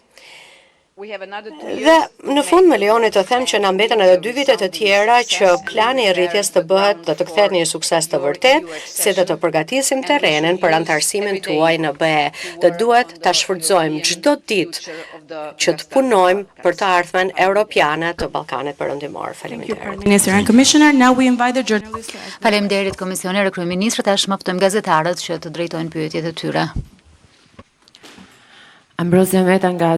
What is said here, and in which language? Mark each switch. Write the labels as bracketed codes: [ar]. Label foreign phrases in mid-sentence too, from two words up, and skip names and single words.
[sq] Dhe në fund më lejoni të them që na mbeten edhe 2 vite të tjera që plani i rritjes të bëhet dhe të kthehet në një sukses të vërtet, si dhe të përgatisim terrenin për antarësimin tuaj në BE. Dhe duhet ta shfrytëzojmë çdo ditë që të punojmë për të ardhmen europiane të Ballkanit Perëndimor. Faleminderit. [en] Minister and Commissioner, now we invite the journalists. [sq] Faleminderit komisioner e kryeministrit, tashmë ftojmë gazetarët që të drejtojnë pyetjet e tyre. Ambrosio Meta nga